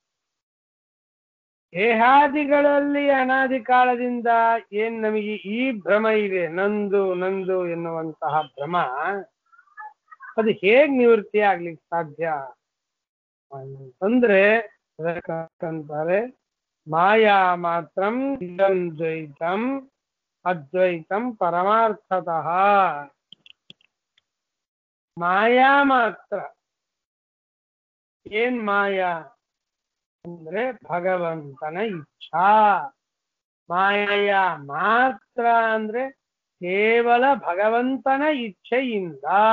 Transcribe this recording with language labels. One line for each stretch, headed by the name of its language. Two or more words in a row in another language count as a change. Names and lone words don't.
Kannada: ದೇಹಾದಿಗಳಲ್ಲಿ ಅನಾದಿ ಕಾಲದಿಂದ ಏನ್ ನಮಗೆ ಈ ಭ್ರಮ ಇದೆ, ನಂದು ನಂದು ಎನ್ನುವಂತಹ ಭ್ರಮ, ಅದು ಹೇಗ್ ನಿವೃತ್ತಿ ಆಗ್ಲಿಕ್ಕೆ ಸಾಧ್ಯ ಅಂತಂದ್ರೆ ಅದಕ್ಕಂತಾರೆ
Sanskrit: ಮಾಯಾ ಮಾತ್ರಂ ಇದಂ ದ್ವೈತಂ ಅದ್ವೈತಂ ಪರಮಾರ್ಥತಃ.
Kannada: ಮಾಯಾ ಮಾತ್ರ. ಏನ್ ಮಾಯಾ ಅಂದ್ರೆ ಭಗವಂತನ ಇಚ್ಛಾ. ಮಾಯ ಮಾತ್ರ ಅಂದ್ರೆ ಕೇವಲ ಭಗವಂತನ ಇಚ್ಛೆಯಿಂದ.